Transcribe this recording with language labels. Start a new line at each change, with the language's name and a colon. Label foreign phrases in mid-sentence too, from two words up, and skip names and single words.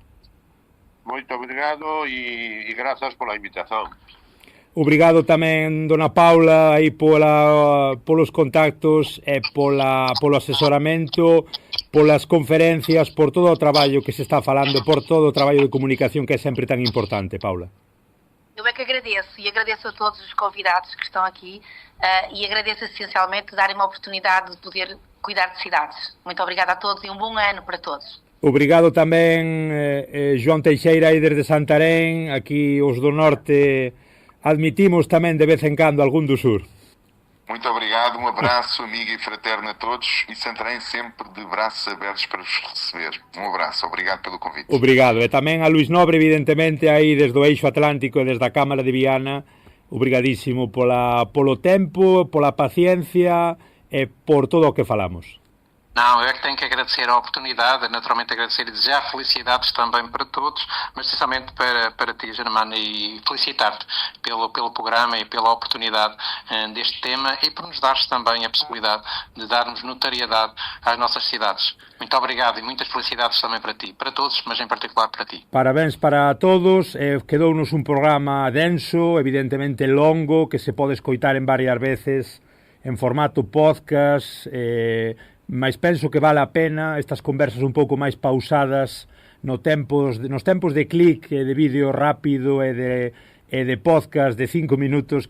Galician: Moito obrigado e grazas pola invitación. Obrigado tamén, dona Paula, aí polos contactos e polo asesoramento, polas conferencias, por todo o traballo que se está falando, por todo o traballo de comunicación que é sempre tan importante, Paula.
Portuguese: Eu é que agradeço, e agradeço a todos os convidados que estão aqui e agradeço essencialmente darem uma oportunidade de poder cuidar de cidades. Muito obrigada a todos e um bom ano para todos.
Galician: Obrigado tamén, João Teixeira, aí desde Santarén. Aquí os do norte admitimos tamén de vez en cando algún do sur.
Portuguese: Muito obrigado, um abraço amigo e fraterno a todos e Santarém sempre de braços abertos para vos receber. Um abraço, obrigado pelo convite.
Galician: Obrigado, e tamén a Luís Nobre, evidentemente, aí desde o Eixo Atlántico e desde a Cámara de Viana. Obrigadísimo polo tempo, pola paciencia e por todo o que falamos.
Portuguese: Não, eu é que tenho que agradecer a oportunidade, naturalmente agradecer e desejar felicidades também para todos, mas especialmente para ti, Germana, e felicitar-te pelo programa e pela oportunidade deste tema e por nos dares também a possibilidade de darmos notariedade às nossas cidades. Muito obrigado e muitas felicidades também para ti, para todos, mas em particular para ti.
Galician: Parabéns para todos, quedounos un programa denso, evidentemente longo, que se pode escoitar en varias veces en formato podcast, mas penso que vale a pena estas conversas un pouco máis pausadas nos tempos de clic e de vídeo rápido e de podcast de 5 minutos.